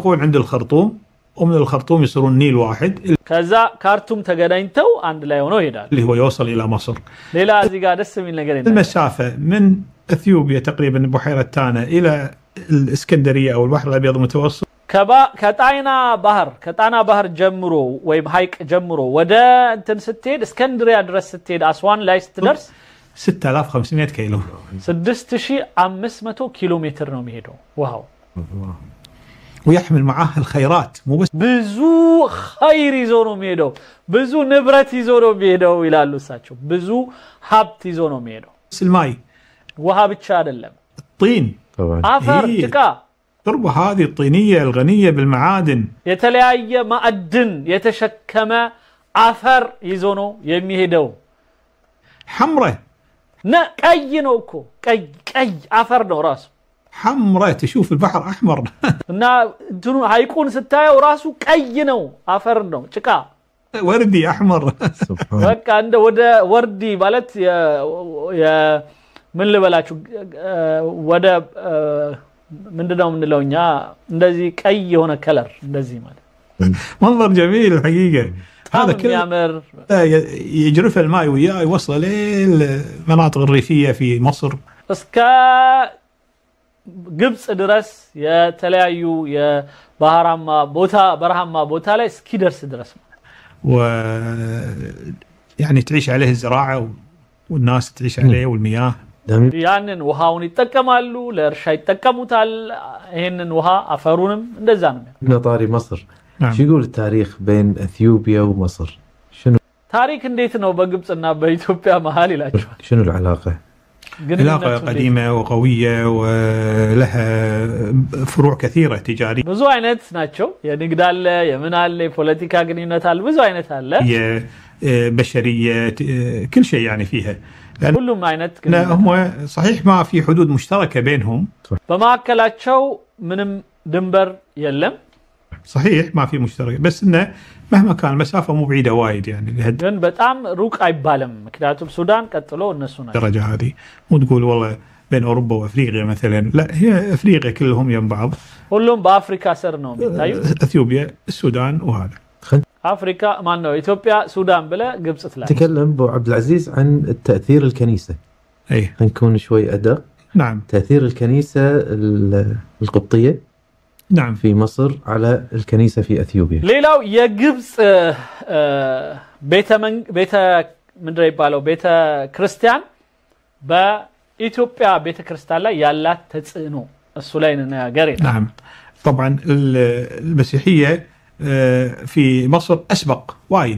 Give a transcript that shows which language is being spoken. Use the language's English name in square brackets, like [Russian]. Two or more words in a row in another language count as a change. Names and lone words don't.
[Arabic] يلتقون عند الخرطوم ومن الخرطوم يصيرون نيل واحد [Amharic] ከዛ ካርቱም ተገናኝተው አንድ ላይ ሆነው ይሄዳል [Arabic] اللي هو يوصل الى مصر. [Amharic] ሌላ እዚህ ጋር ደስ የሚል ነገር የለም። [Arabic] المسافة من اثيوبيا تقريبا بحيرة تانا الى الاسكندرية او البحر الابيض المتوسط [Amharic] ከጣና ባህር ጀምሮ ወይም ሐይቅ ጀምሮ ወደ እንትን ስትሄድ እስከንድሪያ ድረስ ስትሄድ አስዋን ላይ ስትደርስ 6500 كيلو 6500 [Arabic] كيلو متر [Amharic] ነው የሚሄደው ውሃው። [Arabic] ويحمل معاه الخيرات مو بس [Amharic] ብዙ ኸይር ይዞ ነው የሚሄደው ብዙ ንብረት ይዞ ነው የሚሄደው ይላሉ እሳቸው። ብዙ ሀብት ይዞ ነው የሚሄደው። [Arabic] الماء [Amharic] ውሃ ብቻ አይደለም [Arabic] الطين طبعا [Amharic] አፈር ጭቃ [Arabic] التربة هذه الطينية الغنية بالمعادن [Amharic] የተለያየ ማዕድን የተሸከመ አፈር ይዞ ነው የሚሄደው። [Arabic] حمرة [Amharic] ቀይ ነው እኮ ቀይ አፈር ነው ራሱ [Arabic] حمرة تشوف البحر أحمر [Amharic] እና እንትኑ ሐይቁን ስታየው ራሱ ቀይ ነው አፈር ነው ጭቃ [Arabic] وردي أحمر [Amharic] በቃ እንደ ወደ ወርዲ ማለት ምን ልበላችሁ ወደ ምንድነው የምንለውኛ እንደዚህ ቀይ የሆነ ከለር እንደዚህ ማለት [Arabic] منظر جميل الحقيقة. هذا كله يجرف الماء وياه يوصل للمناطق الريفية في مصر [Amharic] እስከ ግብጽ ድረስ የተለያዩ የባህራማ ቦታ በረሃማ ቦታ ላይ እስኪደርስ ድረስ [Arabic] و يعني تعيش عليه الزراعة والناس تعيش عليه والمياه. [Amharic] ያንን ውሃውን ይጠቀማሉ ለእርሻ ይጠቀሙታል። ይሄንን ውሃ አፈሩንም እንደዛ ነው። [Arabic] نطاري مصر شو يقول التاريخ بين اثيوبيا ومصر؟ شنو [Amharic] ታሪክ እንዴት ነው በግብጽና በኢትዮጵያ መሃል ይላችኋል? [Arabic] شنو العلاقة؟ علاقة قديمة وقوية ولها فروع كثيرة تجارية. [Amharic] ብዙ አይነት ናቸው። የንግድ አለ፣ የምን አለ፣ የፖለቲካ ግንኙነት አለ፣ ብዙ አይነት አለ። [Arabic] بشرية كل شيء يعني فيها. كلهم አይነት هم صحيح ما في حدود مشتركة بينهم. [Amharic] በማከላቸው ምንም ድንበር የለም። [Arabic] صحيح ما في مشترك بس انه مهما كان المسافه مو بعيده وايد يعني [Amharic] ግን በጣም ሩቅ አይባልም ምክንያቱም ሱዳን ቀጥሎ እነሱ ናቸው [Arabic] الدرجه هذه مو تقول والله بين اوروبا وافريقيا مثلا لا هي افريقيا كلهم يم بعض [Amharic] ሁሉም በአፍሪካ ስር ነው የሚታዩት [Arabic] اثيوبيا السودان وهذا افريقيا ما [Amharic] ነው ኢትዮጵያ ሱዳን ብለ ግብጽ ትላለች [Arabic] تكلم ابو عبد العزيز عن تاثير الكنيسه اي نكون شوي ادق نعم تاثير الكنيسه القبطيه نعم في مصر على الكنيسه في اثيوبيا [Amharic] ሌላው የግብጽ ቤተ ምንድነው ይባለው ቤተ ክርስቲያን በኢትዮጵያ ቤተ ክርስቲያን ላይ ያላት ተጽዕኖ እሱ ላይ ነገር ይላል [Arabic] نعم طبعا المسيحيه في مصر اسبق وايد